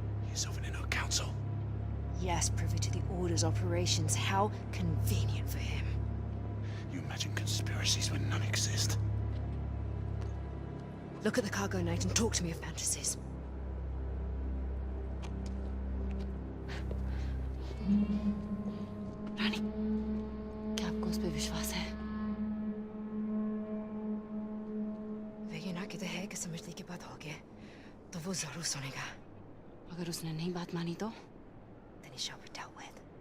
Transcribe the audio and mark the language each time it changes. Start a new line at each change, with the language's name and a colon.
English: He's over in our council. Yes, privy to the Order's operations. How convenient for him. You imagine conspiracies when none exist. Look at the cargo knight and talk to me of fantasies.
Hindi: रानी, क्या आपको उस पर विश्वास है? ये ना कहते हैं कि समझने की बात होगी, तो वो जरूर सुनेगा. अगर उसने नहीं बात मानी तो?
English: Then he shall be dealt with.